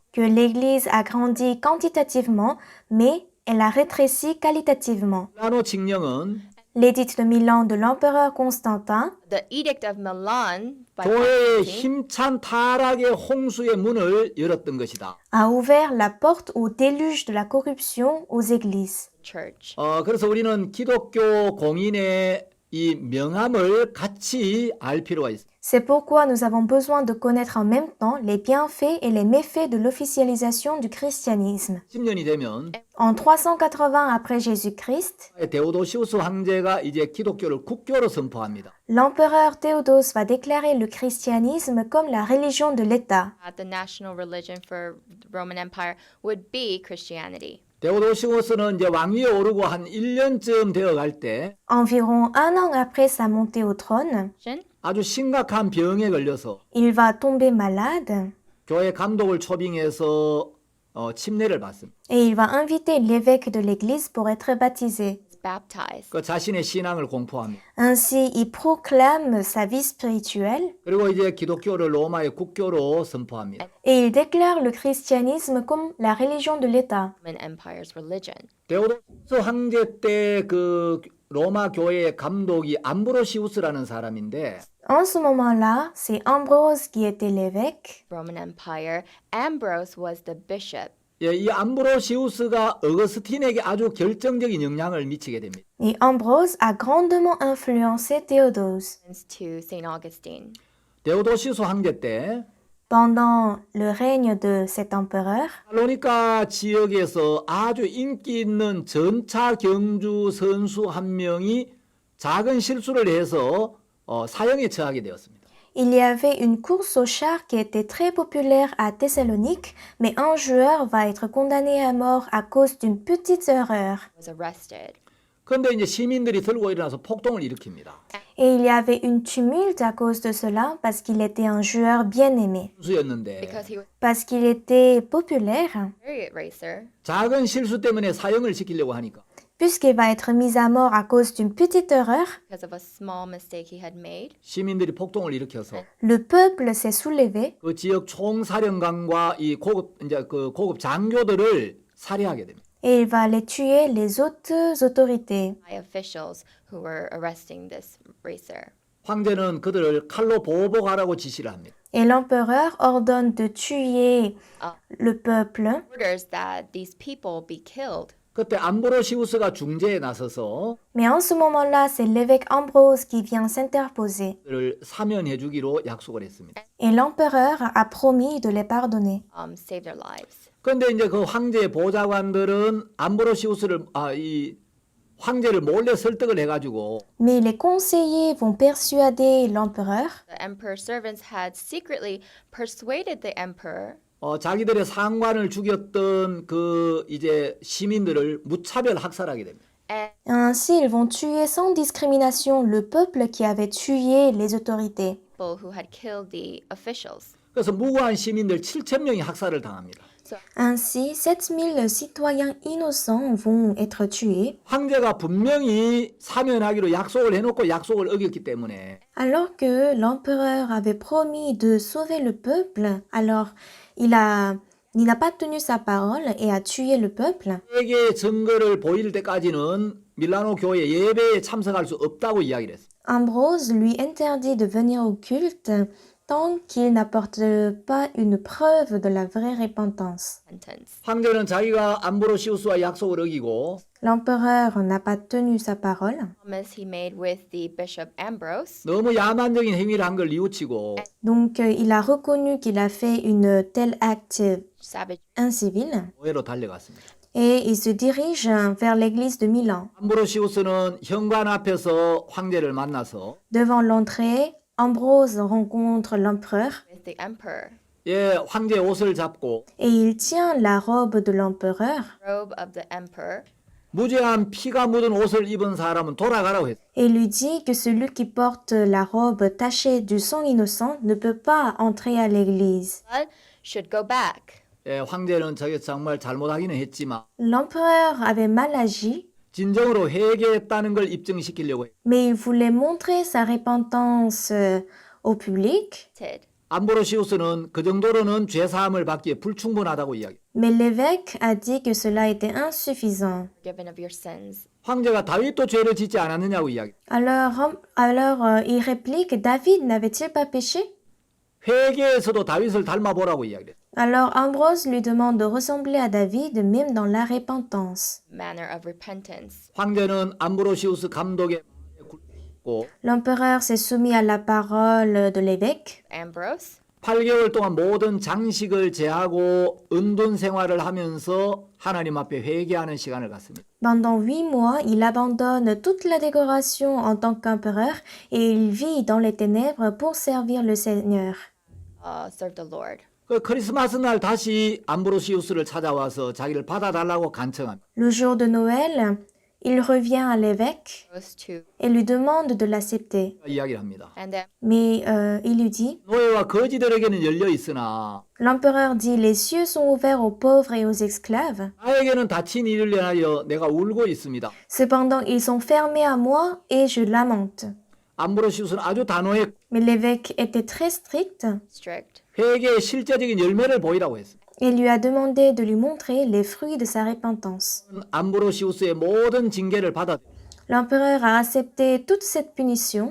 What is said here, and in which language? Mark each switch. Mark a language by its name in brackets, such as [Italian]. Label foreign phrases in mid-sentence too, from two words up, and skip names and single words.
[French] que l'Église a grandi quantitativement, mais elle a rétréci qualitativement. [Korean] 밀라노 칙령은 [French] L'édit de Milan de l'empereur Constantin [English] The Edict of Milan by [Korean] 교회의 Constantine 힘찬 타락의 홍수의 문을 열었던 것이다. [French] a ouvert la porte au déluge de la corruption aux églises. [English] church. [Korean] 그래서 우리는 기독교 공인의 이 명함을 같이 알 필요가 있습니다. [French] C'est pourquoi nous avons besoin de connaître en même temps les bienfaits et les méfaits de l'officialisation du christianisme. [Korean] 10년이 되면 [French] En 380 après Jésus-Christ, [Korean] 데오도시우스 황제가 이제 기독교를 국교로 선포합니다. [French] l'empereur Théodose va déclarer le christianisme comme la religion de l'État. [English] The national religion for the Roman Empire would be Christianity. [Korean] 데오도시우스는 이제 왕위에 오르고 한 1년쯤 되어 갈 때 [French] Environ un an après sa montée au trône, [Korean] 아주 심각한 병에 걸려서 [French] Il va tomber malade [Korean] 교회 감독을 초빙해서 침례를 받습니다. [French] et il va inviter l'évêque de l'église pour être baptisé. [English] He's baptized. [Korean] 그 자신의 신앙을 공포합니다. [French] Ainsi, il proclame sa vie spirituelle [Korean] 그리고 이제 기독교를 로마의 국교로 선포합니다. [French] et il déclare le christianisme comme la religion de l'État. [English] Roman Empire's religion. [Korean] 데오도스 황제 때 그 로마 교회의 감독이 암브로시우스라는 사람인데 [French] En ce moment-là, c'est Ambrose qui était l'évêque. [English] Roman Empire. Ambrose was the bishop. [Korean] 예, 이 암브로시우스가 어거스틴에게 아주 결정적인 영향을 미치게 됩니다. [French] Et Ambrose a grandement influencé Théodose. [English] To Saint Augustine. [Korean] 데오도시스 황제 때 [French] Pendant le règne de cet empereur, [Korean] 살로니카 지역에서 아주 인기 있는 전차 경주 선수 한 명이 작은 실수를 해서 사형에 처하게 되었습니다. [French] il y avait une course aux chars qui était très populaire à Thessalonique, mais un joueur va être condamné à mort à cause d'une petite erreur. [English] Was arrested. [Korean] 그런데 이제 시민들이 들고 일어나서 폭동을 일으킵니다. [French] Et il y avait une tumulte à cause de cela parce qu'il était un joueur bien aimé, [Korean] 선수였는데 [English] Because he was [French] parce qu'il était populaire, [English] a chariot racer. [Korean] 작은 실수 때문에 사형을 시키려고 하니까 [French] puisqu'il va être mis à mort à cause d'une petite erreur. [English] Because of a small mistake he had made. [Korean] 시민들이 폭동을 일으켜서 [French] Le peuple s'est soulevé [Korean] 그 지역 총사령관과 이 고급 장교들을 살해하게 됩니다. [French] et il va aller tuer les hautes autorités. [English] By officials who were arresting this racer. [Korean] 황제는 그들을 칼로 보복하라고 지시를 합니다. [French] Et l'empereur ordonne de tuer le peuple. [English] Orders that these people be killed. [Korean] 그때 암브로시우스가 중재에 나서서 [French] Mais en ce moment-là, c'est l'évêque Ambrose qui vient s'interposer. [Korean] 그들을 사면해 주기로 약속을 했습니다. [French] Et l'empereur a promis de les pardonner. [English] Save their lives. [Korean] 그런데 이제 그 황제의 보좌관들은 암브로시우스를 이 황제를 몰래 설득을 해가지고 [French] Mais les conseillers vont persuader l'empereur [English] The emperor's servants had secretly persuaded the emperor [Korean] 자기들의 상관을 죽였던 그 이제 시민들을 무차별 학살하게 됩니다. [English] and [French] Ainsi, ils vont tuer sans discrimination le peuple qui avait tué les autorités. [English] people who had killed the officials. [Korean] 그래서 무고한 시민들 7,000명이 학살을 당합니다. [French] Ainsi, 7000 citoyens innocents vont être tués, [Korean] 황제가 분명히 사면하기로 약속을 해놓고 약속을 어겼기 때문에 [French] alors que l'empereur avait promis de sauver le peuple. Alors, il n'a pas tenu sa parole et a tué le peuple. [Korean] 세계의 증거를 보일 때까지는 밀라노 교회 예배에 참석할 수 없다고 이야기를 했어요. [French] Ambrose lui interdit de venir au culte tant qu'il n'apporte pas une preuve de la vraie repentance. [English] Sentence. [Korean] 황제는 자기가 암브로시우스와 약속을 어기고 [French] L'empereur n'a pas tenu sa parole, [English] Promise he made with the bishop Ambrose. [Korean] 너무 야만적인 행위를 한 걸 뉘우치고 [French] donc il a reconnu qu'il a fait une tel acte [English] Savage. [French] incivil [Korean] 교회로 달려갔습니다. [French] et il se dirige vers l'église de Milan. [Korean] 암브로시우스는 현관 앞에서 황제를 만나서 [French] Devant l'entrée, Ambrose rencontre l'empereur [English] With the emperor. [Korean] 예, 황제의 옷을 잡고 [French] et il tient la robe de l'empereur [English] Robe of the emperor. [Korean] 무죄한 피가 묻은 옷을 입은 사람은 돌아가라고 했어요. [French] et lui dit que celui qui porte la robe tachée du sang innocent ne peut pas entrer à l'église. [English] Blood should go back. [Korean] 예, 황제는 저게 정말 잘못하기는 했지만 [French] L'empereur avait mal agi, [Korean] 진정으로 회개했다는 걸 입증시키려고 해요. [French] mais il voulait montrer sa repentance au public. [English] Did. [Korean] 암브로시우스는 그 정도로는 죄사함을 받기에 불충분하다고 이야기해요. [French] Mais l'évêque a dit que cela était insuffisant. [English] Forgiven of your sins. [Korean] 황제가 다윗도 죄를 짓지 않았느냐고 이야기해요. [French] Alors, il réplique, David n'avait-il pas péché? [Korean] 회개에서도 다윗을 닮아보라고 이야기해요. [French] Alors Ambrose lui demande de ressembler à David même dans la repentance. [English] Manner of repentance. [Korean] 황제는 암브로시우스 감독의 말에 굴복했고 [French] L'empereur s'est soumis à la parole de l'évêque. Ambrose. [Korean] 8개월 동안 모든 장식을 제하고 은둔 생활을 하면서 하나님 앞에 회개하는 시간을 갖습니다. [French] Pendant 8 mois, il abandonne toute la décoration en tant qu'empereur et il vit dans les ténèbres pour servir le Seigneur. [English] Serve the Lord. [Korean] 그 크리스마스 날 다시 암브로시우스를 찾아와서 자기를 받아달라고 간청합니다. [French] Le jour de Noël, Il revient à l'évêque [English] goes to, [French] et lui demande de l'accepter. [Korean] 이야기를 합니다. [English] and then [French] Mais il lui dit, [Korean] 노예와 거지들에게는 열려 있으나 [French] l'empereur dit, les cieux sont ouverts aux pauvres et aux esclaves. [Korean] 나에게는 닫힌 일을 위하여 내가 울고 있습니다. [French] Cependant, ils sont fermés à moi et je lamente. [Korean] 암브로시우스는 아주 단호했고 [French] Mais l'évêque était très strict [English] strict. [Korean] 회개의 실제적인 열매를 보이라고 했습니다. [French] et lui a demandé de lui montrer les fruits de sa repentance. [Korean] 암브로시우스의 모든 징계를 받아 [French] L'empereur a accepté toute cette punition.